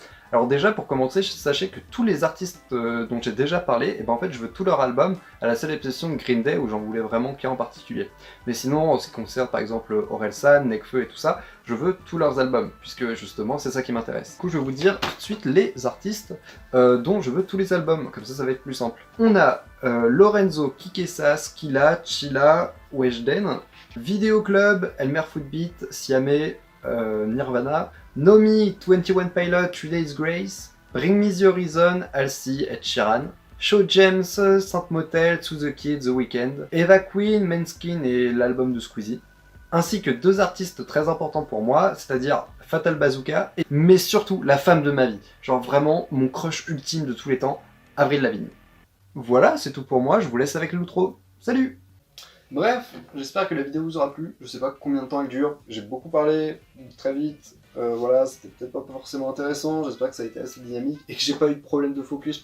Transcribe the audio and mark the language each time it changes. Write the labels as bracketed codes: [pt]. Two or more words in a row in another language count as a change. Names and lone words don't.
[fr] Alors déjà, pour commencer, sachez que tous les artistes dont j'ai déjà parlé, et ben en fait, je veux tous leurs albums, à la seule exception de Green Day, où j'en voulais vraiment qu'un en particulier. Mais sinon, en ce qui concerne par exemple Orelsan, Nekfeu et tout ça, je veux tous leurs albums, puisque justement, c'est ça qui m'intéresse. Du coup, je vais vous dire tout de suite les artistes dont je veux tous les albums, comme ça va être plus simple. On a Lorenzo, Kikessa, Skilla, Chilla, Weshden, Video Club, Elmer Footbeat, Siamé, Nirvana, Nomi, 21 Pilot, 3 Days Grace, Bring Me The Horizon, Halsey, Ed Sheeran, Show James, Saint Motel, To The Kid, The Weeknd, Eva Queen, Manskin et l'album de Squeezie, ainsi que deux artistes très importants pour moi, c'est-à-dire Fatal Bazooka, mais surtout la femme de ma vie, genre vraiment mon crush ultime de tous les temps, Avril Lavigne. Voilà, c'est tout pour moi, je vous laisse avec l'outro. Salut! Bref, j'espère que la vidéo vous aura plu, je sais pas combien de temps elle dure, j'ai beaucoup parlé, très vite, voilà, c'était peut-être pas forcément intéressant, j'espère que ça a été assez dynamique et que j'ai pas eu de problème de focus.